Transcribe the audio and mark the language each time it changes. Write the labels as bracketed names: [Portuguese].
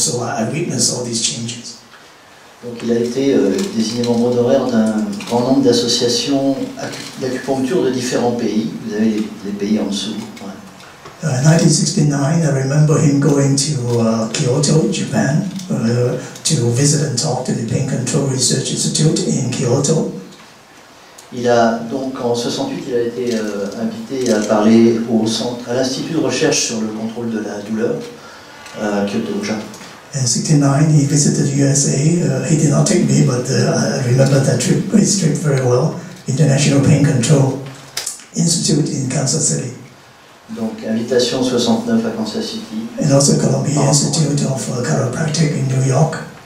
[English] So I witnessed all these changes. [French] Donc il a été désigné membre d'honoraire d'un grand nombre d'associations d'acupuncture de différents pays. Vous avez les pays en dessous. [English] In 1969, I remember him going to Kyoto, Japan, to visit and talk to the Pain Control Research Institute in Kyoto. [French] Il a donc en 68, il a été invité à parler à l'Institut de recherche sur le contrôle de la douleur à Kyoto, au Japon. [English] In 69, he visited the USA. He did not take me, but I remember that trip, his trip very well. International Pain Control Institute in Kansas City. [French] Donc, invitation 69 à Kansas City. [English] And also Columbia Institute of Chiropractic in New York.